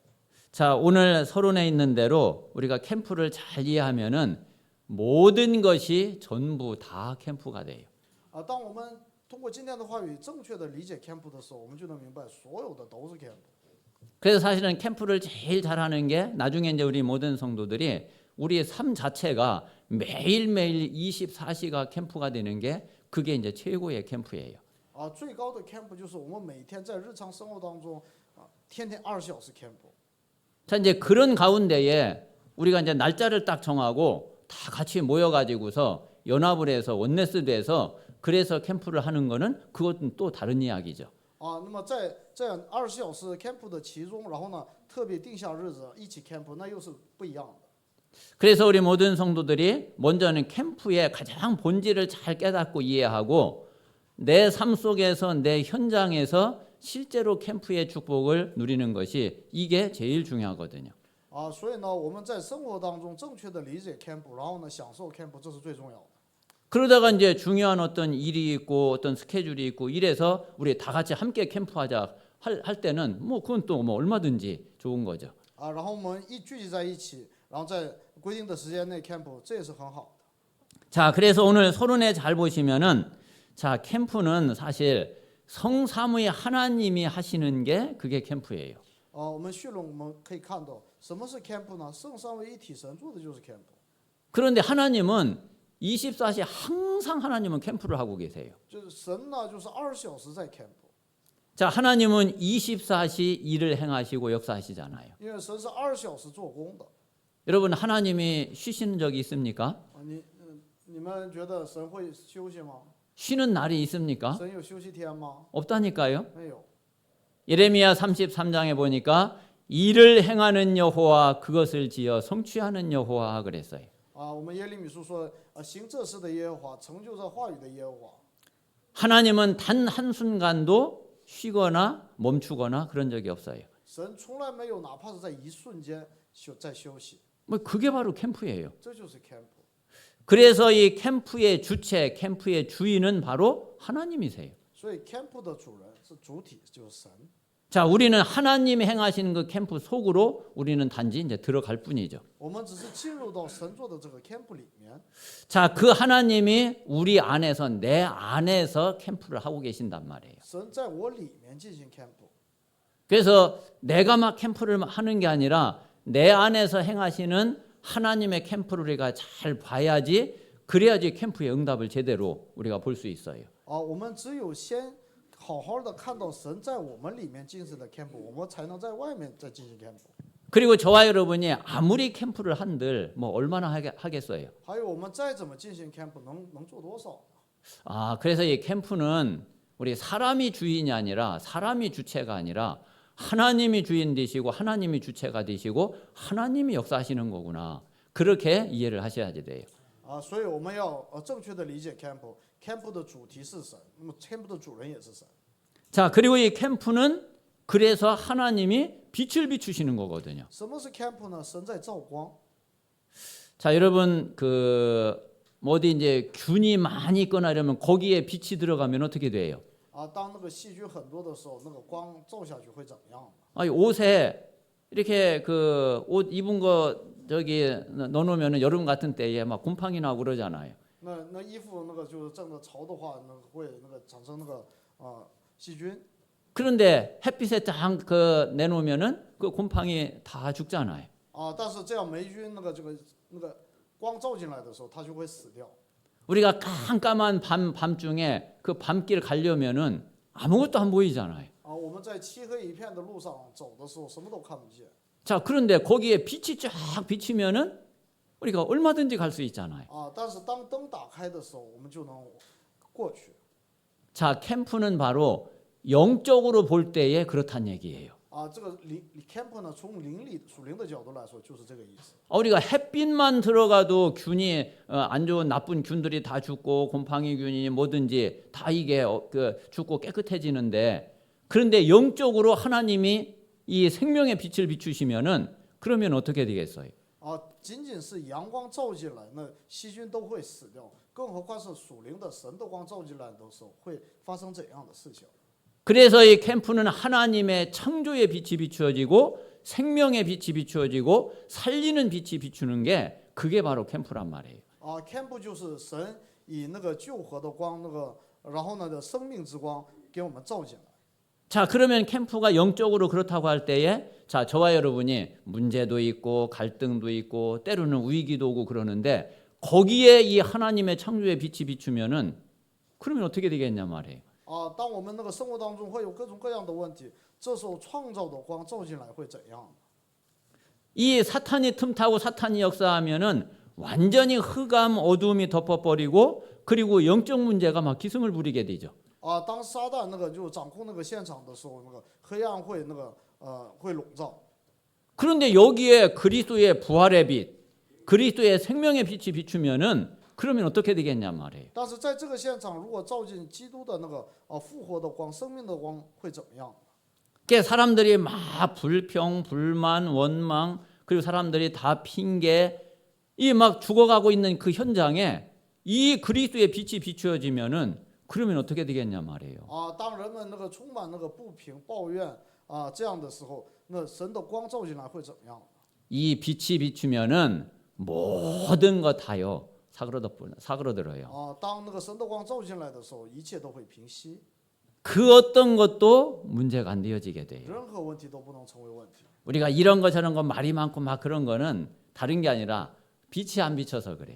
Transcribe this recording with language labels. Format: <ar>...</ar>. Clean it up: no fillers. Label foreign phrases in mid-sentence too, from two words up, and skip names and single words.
<ko>자, 오늘 서론에 있는 대로 우리가 캠프를 잘 이해하면은 모든 것이 전부 다 캠프가 돼요.</ko> <zh>当我们通过今天的话语正确的理解 camp 的时候，我们就能明白所有的都是 camp。</zh> <ko>그래서 사실은 캠프를 제일 잘하는 게 나중에 이제 우리 모든 성도들이 우리의 삶 자체가 매일매일 24시가 캠프가 되는 게 그게 이제 최고의 캠프예요.</ko> <zh>最高的 camp 就是我们每天在日常生活当中天天24小时 camp。</zh> <ko>자, 이제 그런 가운데에 우리가 이제 날짜를 딱 정하고 다 같이 모여가지고서 연합을 해서 원네스 돼서 그래서 캠프를 하는 거는 그것은 또 다른 이야기죠.</ko> <zh>啊，那么在这样24小时 camp 的其中，然后呢，特别定下日子一起 camp，那又是不一样的。</zh> <ko>그래서 우리 모든 성도들이 먼저는 캠프의 가장 본질을 잘 깨닫고 이해하고 내 삶 속에서 내 현장에서 실제로 캠프의 축복을 누리는 것이 이게 제일 중요하거든요.</ko> <zh>啊，所以呢，我们在生活当中正确的理解 camp，然后呢，享受 camp，这是最重要的。</zh> <ko>그러다가 이제 중요한 어떤 일이 있고 어떤 스케줄이 있고 이래서 우리 다 같이 함께 캠프하자 할 때는 뭐 그건 또 뭐 얼마든지 좋은 거죠.</ko> <zh>啊，然后我们一聚集在一起，然后在规定的时间内 camp，这也是很好的。</zh> <ko>자, 그래서 오늘 서론에 잘 보시면은 자, 캠프는 사실 성삼위 하나님이 하시는 게 그게 캠프예요.</ko> <zh>我们序论我们可以看到，什么是 camp 呢？圣三位一体神做的就是 camp。</zh> <ko>그런데 하나님은 24시 항상 하나님은 캠프를 하고 계세요.</ko> <zh>就是神呢，就是24小时在 camp，</zh> <ko>자, 하나님은 24시 일을 행하시고 역사하시잖아요.</ko> <zh>因为神是24小时做工的。</zh> <ko>여러분 하나님이 쉬시는 적이 있습니까?</ko> <zh>你们觉得神会休息吗？</zh> <ko>쉬는 날이 있습니까?</ko> <zh>神有休息天吗？</zh> <ko>없다니까요.</ko> <zh>没有。</zh> <ko>예레미야 33장에 보니까 일을 행하는 여호와 그것을 지어 성취하는 여호와 그랬어요.</ko> <zh>啊，我们耶利米书说，行这事的耶和华，成就这话语的耶和华。</zh> <ko>하나님은 단 한순간도 쉬거나 멈추거나 그런 적이 없어요.</ko> <zh>神从来没有哪怕是在一瞬间在休息，</zh> <ko>뭐 그게 바로 캠프예요.</ko> <zh>这就是 camp。</zh> <ko>그래서 이 캠프의 주체, 캠프의 주인은 바로 하나님이세요.</ko> <zh>所以 camp 的主人是主体，就是神。</zh> <ko>자, 우리는 하나님이 행하시는 그 캠프 속으로 우리는 단지 이제 들어갈 뿐이죠.</ko> <zh>我们只是进入到神做的这个 camp 里面。</zh> <ko>자, 그 하나님이 우리 안에서 내 안에서 캠프를 하고 계신단 말이에요.</ko> <zh>神在我里面进行 camp。</zh> <ko>그래서 내가 막 캠프를 하는 게 아니라 내 안에서 행하시는 하나님의 캠프를 우리가 잘 봐야지 그래야지 캠프의 응답을 제대로 우리가 볼 수 있어요.</ko> <zh>我们只有先好好的看到神在我们里面进行的 camp， 我们才能在外面再进行 camp。</zh> <ko>그리고 저와 여러분이 아무리 캠프를 한들 뭐 얼마나 하겠어요.</ko> <zh>还有我们再怎么进行 camp， 能做多少？</zh> <ko>아, 그래서 이 캠프는 우리 사람이 주인이 아니라 사람이 주체가 아니라 하나님이 주인 되시고 하나님이 주체가 되시고 하나님이 역사하시는 거구나. 그렇게 이해를 하셔야 돼요.</ko> <zh>所以我们要正确的理解 camp。camp 的主题是神，那么 camp 的主人也是神。</zh> <ko>자, 그리고 이 캠프는 그래서 하나님이 빛을 비추시는 거거든요.</ko> <zh>什么是 camp 呢？神在照光。</zh> <ko>자, 여러분 어디 이제 균이 많이 있거나 이러면 거기에 빛이 들어가면 어떻게 돼요?</ko> <zh>当那个细菌很多的时候，那个光照下去会怎么样？</zh> <ko>아니, 옷에 이렇게 그 옷 입은 거 저기 넣어놓으면 여름 같은 때에 막 곰팡이 나고 그러잖아요.</ko> <zh>那衣服那个就是正的潮的话，那个会那个产生那个细菌。</zh> <ko>그런데 햇빛에 딱 그 내놓으면은 그 곰팡이 다 죽잖아요.</ko> <zh>但是这样霉菌那个光照进来的时候，它就会死掉。</zh> <ko>우리가 깜깜한 밤중에 그 밤길 가려면은 아무것도 안 보이잖아요.</ko> <zh>我们在漆黑一片的路上走的时候，什么都看不见。</zh> <ko>자, 그런데 거기에 빛이 쫙 비치면은 우리가 얼마든지 갈 수 있잖아요.</ko> <zh>但是当灯打开的时候，我们就能过去。</zh> <ko>자, 캠프는 바로 영적으로 볼 때에 그렇단 얘기예요.</ko> <zh>这个camp 呢，从属灵的角度来说，就是这个意思。</zh> <ko>우리가 햇빛만 들어가도 균이 안 좋은 나쁜 균들이 다 죽고 곰팡이균이 뭐든지 다 이게 죽고 깨끗해지는데 그런데 영적으로 하나님이 이 생명의 빛을 비추시면은 그러면 어떻게 되겠어요?</ko> <zh>仅仅是阳光照进来，那细菌都会死掉，更何况是属灵的神的光照进来的时候，会发生怎样的事情？</zh> <ko>그래서 이 캠프는 하나님의 창조의 빛이 비추어지고 생명의 빛이 비추어지고 살리는 빛이 비추는 게 그게 바로 캠프란 말이에요.</ko> <zh>camp 就是神以那个救活的光，然后呢的生命之光给我们照进来。</zh> <ko>자, 그러면 캠프가 영적으로 그렇다고 할 때에 자, 저와 여러분이 문제도 있고 갈등도 있고 때로는 위기도 오고 그러는데 거기에 이 하나님의 창조의 빛이 비추면은 그러면 어떻게 되겠냐 말이에요.</ko> <zh>当我们那个生活当中会有各种各样的问题，这时候创造的光照进来会怎样？</zh> <ko>이 사탄이 틈타고 사탄이 역사하면은 완전히 흑암 어두움이 덮어버리고 그리고 영적 문제가 막 기승을 부리게 되죠.</ko> <zh>啊，当撒旦那个就掌控那个现场的时候，那个黑暗会会笼罩。</zh> <ko>그런데 여기에 그리스도의 부활의 빛, 그리스도의 생명의 빛이 비추면은 그러면 어떻게 되겠냐 말이에요.</ko> <zh>但是在这个现场，如果照进基督的那个复活的光、生命的光，会怎么样？</zh> <ko>그게 사람들이 막 불평, 불만, 원망, 그리고 사람들이 다 핑계, 이 막 죽어가고 있는 그 현장에 이 그리스도의 빛이 비추어지면은 그러면 어떻게 되겠냐 말이에요.</ko> <zh>啊，当人们那个充满那个不平、抱怨啊这样的时候，那神的光照进来会怎么样？</zh> <ko>이 빛이 비추면은 모든 것 다요 사그러들어요.</ko> <zh>啊，当那个神的光照进来的时候，一切都会平息，</zh> <ko>그 어떤 것도 문제가 안 되어지게 돼요.</ko> <zh>任何问题都不能成为问题。</zh> <ko>우리가 이런 거 저런 거 말이 많고 막 그런 거는 다른 게 아니라 빛이 안 비쳐서 그래요.</ko>